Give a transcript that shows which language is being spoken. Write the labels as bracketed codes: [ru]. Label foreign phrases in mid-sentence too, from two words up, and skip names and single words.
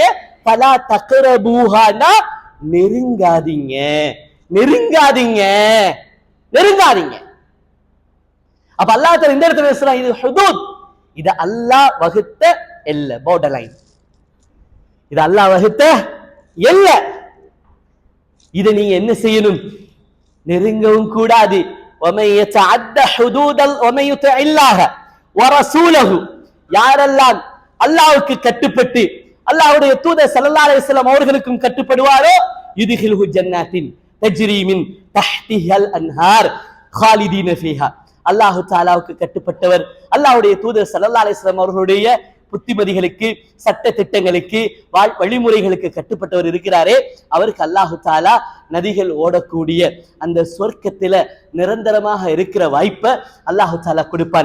[ar] فلا تقربوها [ta] நெருங்காதீங்க, நெருங்காதீங்க, நெருங்காதீங்க. அப்ப [ar] الله تعالى [ta] இந்த இடத்துல சொல்றான், இது ஹுதூத். இது அல்லாஹ் வகுத்த எல்லை, [en] border line. [ta] இது அல்லாஹ் வகுத்த எல்லை. இதை நீங்க என்ன செய்யணும்? நெருங்கவும் கூடாது. [ar] وَمَن يَتَعَدَّ حُدُودَ وَمَن يُطِعِ اللَّهَ وَرَسُولَهُ, [ta] யாரெல்லாம் அல்லாஹ்வுக்கு கட்டுப்பட்டு அல்லாஹ்வுடைய தூதர் [ar] صلى الله عليه وسلم [ta] அவர்களுக்கும் கட்டுப்படுவாரோ, [ar] يدخله جنات تجري من تحتها الأنهار خالدين فيها. [ta] அல்லாஹு தஆலாவுக்கு கட்டுப்பட்டவர், அல்லாஹ்வுடைய தூதர் [ar] صلى الله عليه وسلم [ta] அவர்களுடைய புத்திமதிகளுக்கு, சட்ட திட்டங்களுக்கு, வழிமுறைகளுக்கு கட்டுப்பட்டவர் இருக்கிறாரே, அவருக்கு [ar] الله تعالى [ta] நதிகள் ஓடக்கூடிய அந்த சொர்க்கத்தில நிரந்தரமாக இருக்கிற வாய்ப்பை [ar] الله تعالى [ta] கொடுப்பான்.